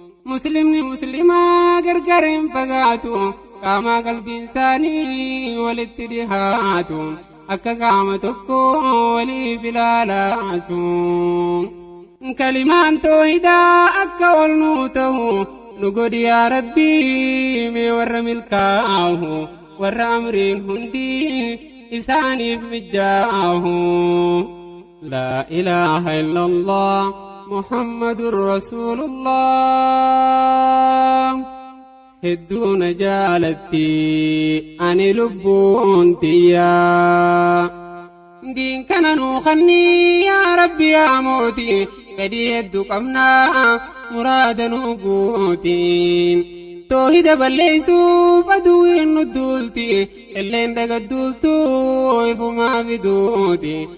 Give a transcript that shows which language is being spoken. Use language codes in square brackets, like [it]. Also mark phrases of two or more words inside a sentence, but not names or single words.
[om] Muslimni muslimaa gargar hin fagaatu, qaamaa qalbiin isaanii walitti dhihaatu, akka qaama tokko waliif ilaalaatu. Kalimaan toohidaa akka ol nuu ta'u, nu godhi yaa Rabbi, mee warra milkaa'u, warra amriin hundi isaaniif mijjaa'u. [ar] لا إله إلا الله محمد رسول الله. [om] Hedduu na jaalatti ani lubbuun tiyya. Diin kana nuu kanni yaa Rabbi yaa mooti, fedhii hedduu qabnaa muraada nuu guutiin. Toohida balleessuuf aduwwiin nu duulti, illeen dagadduultu ifumaa fiduuti.